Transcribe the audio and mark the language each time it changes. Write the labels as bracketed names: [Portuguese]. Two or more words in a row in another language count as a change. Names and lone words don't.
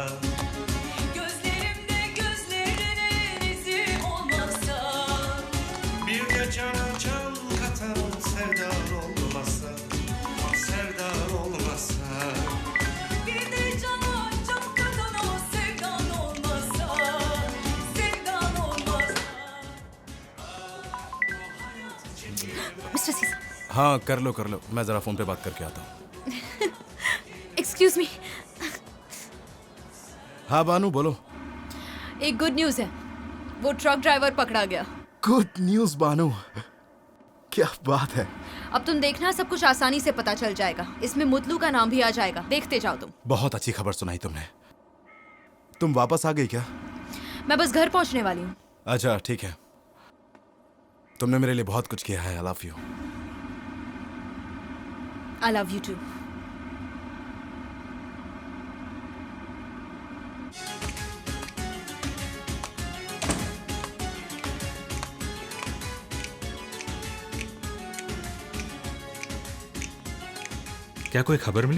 [Turkish] gözlerimde gözlerinin izi olmazsa, bir de cana can katan sevdan olmazsa, sevdan olmazsa, bir de cana can katan o sevdan olmazsa, sevdan olmazsa. [Hindi] मिस्टर सीसा, हाँ कर लो, मैं जरा फोन पे बात करके आता हूँ। [English] excuse me. [Hindi] हाँ बानू बोलो। एक [English] good news [Hindi] है, वो [English] truck driver [Hindi] पकड़ा गया। [English] good news [Hindi] बानू, क्या बात है। अब तुम देखना, सब कुछ आसानी से पता चल जाएगा। इसमें मुतलू का नाम भी आ जाएगा, देखते जाओ तुम। बहुत अच्छी खबर सुनाई तुमने। तुम वापस आ गई क्या? मैं बस घर पहुंचने वाली हूँ। अच्छा ठीक है, तुमने मेरे लिए बहुत कुछ किया है। [English] I love you. I love you too. [Hindi] क्या कोई खबर मिली?